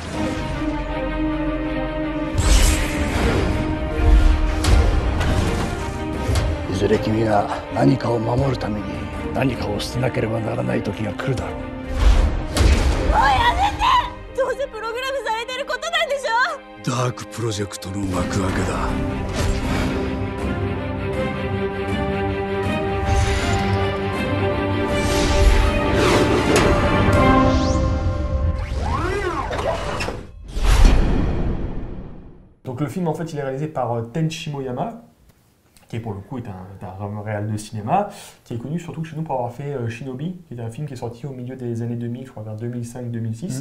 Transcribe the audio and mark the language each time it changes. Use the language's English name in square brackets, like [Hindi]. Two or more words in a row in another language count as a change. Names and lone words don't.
[Japanese] いずれ君が何かを守るために何かを捨てなければならない時が来るだろう。もうやめて！どうせプログラムされてることなんでしょ？ダークプロジェクトの幕開けだ。 [French] Donc le film en fait il est réalisé par Tenchi Moyama, qui pour le coup est un réal de cinéma, qui est connu surtout chez nous pour avoir fait Shinobi, qui est un film qui est sorti au milieu des années 2000, je crois vers 2005-2006.